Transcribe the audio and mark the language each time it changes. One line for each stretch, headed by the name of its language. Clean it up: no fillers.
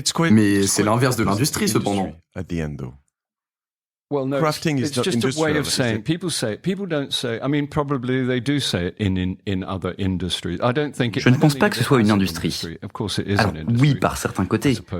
French: Mais c'est l'inverse de l'industrie, cependant.
English: Well, no, it's just a way of saying. People don't say. I mean, probably they do say it in other industries. I don't think.
French: Je ne pense pas que ce soit une industrie. Alors, oui, par certains côtés.